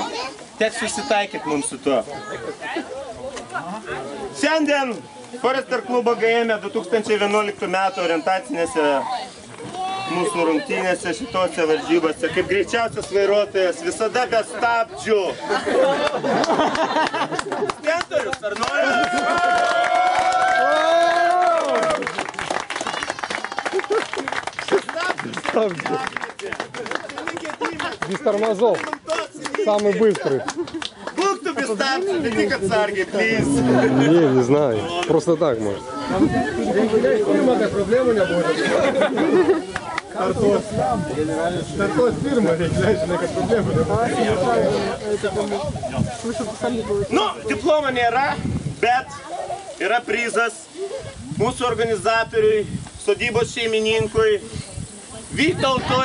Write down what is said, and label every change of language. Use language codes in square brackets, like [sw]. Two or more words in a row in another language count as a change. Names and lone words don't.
[lt] Teks susitaikyt mums su tuo. Šiandien Forester klubo GM 2011 metų orientacinėse mūsų rungtynėse šitose varžybose, kaip greičiausias vairuotojas, visada be stabdžių. Skentorius, ar nori? [ru] Без тормозов. Самый быстрый. [lt] Būk tu без stabdžių, bet tik atsargiai, please. [ru] Не знаю. Просто так может. [lt] Проблемų nebuvo. Kartos firma, reikia, žinai, kad problemų nebuvo. Nu, diplomo nėra, bet yra prizas mūsų organizatoriui, sodybos šeimininkui, Vytautui.